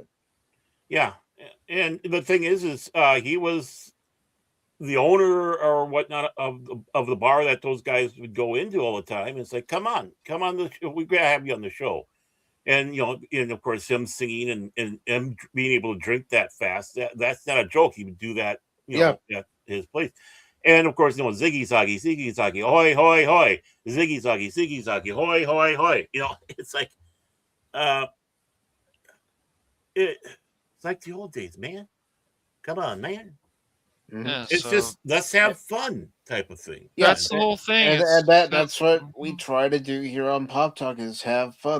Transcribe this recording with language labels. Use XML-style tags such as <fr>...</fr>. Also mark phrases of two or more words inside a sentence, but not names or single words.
<en>Yeah, and the thing is he was the owner or whatnot of the bar that those guys would go into all the time. It's like, come on the show. We gotta have you on the show. And and of course him singing and being able to drink that fast, that's not a joke. He would do that, at his place. And of course, Ziggy Zaggy, hoy, hoy, hoy, Ziggy Zaggy, hoy, hoy, hoy. It's like, It's like the old days, man. Come on, man. Yeah, it's so, just let's have fun type of thing. That's the whole thing. And that's what we try to do here on Pop Talk is have fun.</en>